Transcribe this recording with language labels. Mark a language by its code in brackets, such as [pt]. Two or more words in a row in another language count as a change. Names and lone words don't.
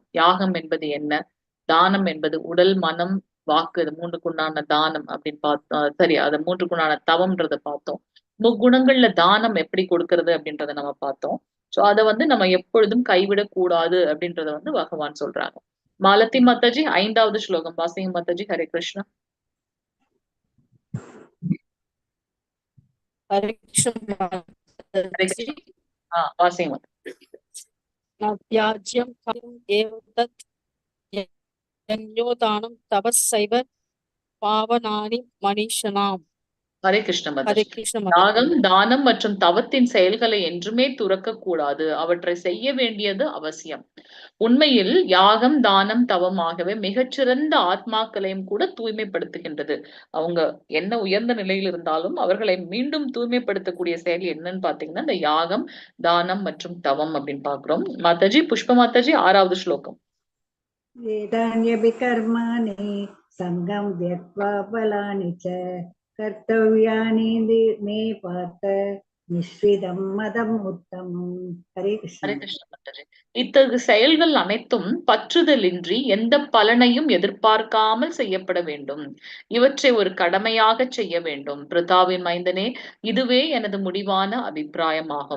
[ta] யாகம் என்பது என்ன, தானம் என்பது உடல், மனம், வாக்கு, இது 3க்குண்டான தானம் அப்படின்னு பார்த்தோம். சரி, அது 3க்குண்டான தவம்ன்றத பார்த்தோம். முக்குணங்கள்ல தானம் எப்படி கொடுக்கறது அப்படின்றத நம்ம பார்த்தோம். சோ அதை வந்து நம்ம எப்பொழுதும் கைவிடக் கூடாது அப்படின்றத வந்து பகவான் சொல்றாங்க. மாலதி மாதாஜி 5வது ஸ்லோகம் வாசிங்க மாதாஜி. [sa] हरे कृष्ण. हरे कृष्ण [ta] वासिंग [sa] त्याज्यं कार्यं एव तत् यज्ञोदानं तपस्सैव पावनानि मनीषिणाम्. हरे कृष्ण हरे [ta] மாதாஜி. [sa] कृष्ण [ta] யாகம், தானம் மற்றும் தவத்தின் செயல்களை என்றுமே துறக்க கூடாது. அவற்றை செய்ய வேண்டியது அவசியம். உண்மையில் யாகம், தானம், தவம் ஆகவே மிகச்சிறந்த ஆத்மாக்களையும் கூட தூய்மைப்படுத்துகின்றது. அவங்க என்ன உயர்ந்த நிலையில் இருந்தாலும் அவர்களை மீண்டும் தூய்மைப்படுத்தக்கூடிய செயல் என்னன்னு பாத்தீங்கன்னா இந்த யாகம், தானம் மற்றும் தவம் அப்படின்னு பாக்குறோம். மாதாஜி புஷ்ப மாதாஜி 6வது ஸ்லோகம். [sa] वेदान्यपि कर्माणि सङ्गं त्यक्त्वा फलानि च कर्तव्यानि मे पार्थ निश्चितं मतम् उत्तमम्. हरे कृष्ण. हरे कृष्ण [ta] மாதாஜி. இத்தகு செயல்கள் அனைத்தும் பற்றுதலின்றி எந்த பலனையும் எதிர்பார்க்காமல் செய்யப்பட வேண்டும். இவற்றை ஒரு கடமையாக செய்ய வேண்டும். பிருதாவின் மைந்தனே, இதுவே எனது முடிவான அபிப்பிராயமாகும்.